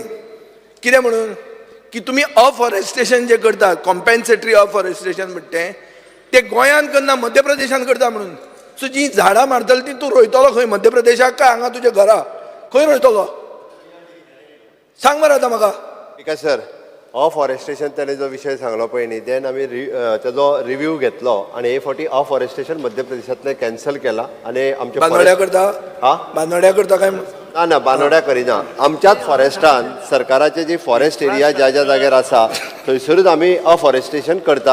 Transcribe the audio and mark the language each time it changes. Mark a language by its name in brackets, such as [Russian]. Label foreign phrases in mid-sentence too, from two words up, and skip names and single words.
[Konkani] कितें म्हणून की तुमी अफॉरेस्टेशन जें करता, [English] compensatory afforestation [Konkani] म्हणटा तें गोंयांत करना मध्य प्रदेशांत करता म्हणून. सो जीं झाडां मारतली ती तूं रोयतलो खंय मध्य प्रदेशाक काय हांगा तुज्या घरा खंय रोयतलो सांग मरे आतां म्हाका. [Marathi] ठीक आहे सर. [Konkani] अफॉरेस्टेशन त्याने जो विषय सांगलो पळय न्ही देन आमी तेजो रिव्यू घेतलो आनी हे फावटी अफॉरेस्टेशन मध्य प्रदेशांतले कॅन्सल केला आनी आमच्या बांदोड्या करता. बांदोड्या करता काय. ना बांदोड्या करिना. आमच्याच फॉरेस्टान सरकाराचे जी [English] forest area [Konkani] ज्या ज्या जाग्यार आसा थंयसरूच आमी अफॉरेस्टेशन करता.